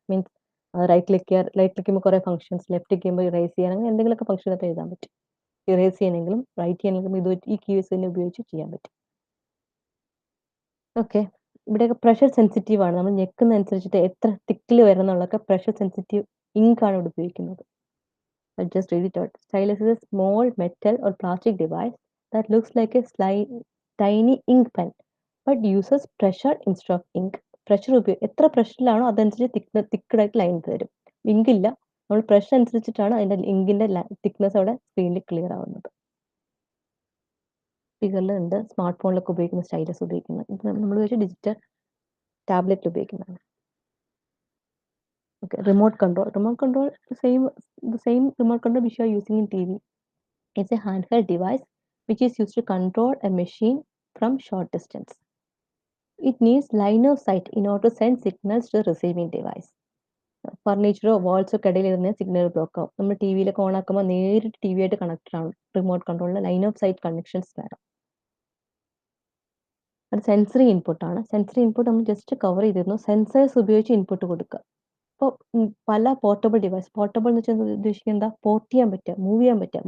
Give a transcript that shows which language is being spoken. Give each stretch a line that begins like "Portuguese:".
Malayalam: Means right click ചെയ്യുമ്പോൾ കുറേ functions, left click ചെയ്യുമ്പോൾ ഇറേസ് ചെയ്യാൻ, അങ്ങനെ എന്തെങ്കിലുമൊക്കെ ഫംഗ്ഷനൊക്കെ എഴുതാൻ പറ്റും. ഇറേസ് ചെയ്യണമെങ്കിലും റൈറ്റ് ചെയ്യണമെങ്കിലും ഈ കീസ് തന്നെ ഉപയോഗിച്ച് ചെയ്യാൻ പറ്റും. ഓക്കെ. ഇവിടെയൊക്കെ പ്രഷർ സെൻസിറ്റീവ് ആണ്. നമ്മൾ ഞെക്കുന്ന അനുസരിച്ചിട്ട് എത്ര തിക്കിൽ വരുന്നുള്ളതൊക്കെ പ്രഷർ സെൻസിറ്റീവ് ഇങ്ക് ആണ് ഇവിടെ ഉപയോഗിക്കുന്നത്.
English: I'll just read it out. Stylus is a small metal or plastic device that looks like a tiny ink pen, but uses pressure instead of ink.
Malayalam: എത്ര പ്രഷറിലാണോ അതനുസരിച്ച് തിക്കഡായിട്ട് line തരും. ഇങ്ക് ഇല്ല, നമ്മൾ pressure അനുസരിച്ചിട്ടാണ് അതിന്റെ ഇങ്കിന്റെ തിക്നെസ് അവിടെ സ്ക്രീനിൽ ക്ലിയർ ആവുന്നത്. സ്പീക്കറിലുണ്ട്. സ്മാർട്ട് ഫോണിലൊക്കെ ഉപയോഗിക്കുന്ന സ്റ്റൈലസ് ഉപയോഗിക്കുന്നത്. ഇത് നമ്മൾ വെച്ച് ഡിജിറ്റൽ ടാബ്ലറ്റ് ഉപയോഗിക്കുന്നതാണ്.
English: Okay, remote control. The same remote control which you are using in TV. It's a handheld device which is used to control a machine from short distance. It needs line of sight in order to send signals to the receiving device.
Malayalam: ഫർണിച്ചറോ Warsaw ഒക്കെ ഇടയിൽ ഇരുന്ന് signal block ആവും. നമ്മൾ T വിയിലൊക്കെ on ആക്കുമ്പോൾ നേരിട്ട് T V ആയിട്ട് connected ആണ്. റിമോട്ട് കൺട്രോളിൽ ലൈൻ ഓഫ് സൈറ്റ് കണക്ഷൻസ് വേണം. അത് സെൻസറി ഇൻപുട്ട് ആണ്. സെൻസറി ഇൻപുട്ട് നമ്മൾ ജസ്റ്റ് കവർ ചെയ്തിരുന്നു. സെൻസേഴ്സ് ഉപയോഗിച്ച് ഇൻപുട്ട് കൊടുക്കുക. ഇപ്പോൾ പല പോർട്ടബിൾ ഡിവൈസ്, പോർട്ടബിൾ എന്ന് വെച്ചാൽ ഉദ്ദേശിക്കുന്നത് എന്താ, പോർട്ട് ചെയ്യാൻ പറ്റുക, മൂവ് ചെയ്യാൻ പറ്റുക.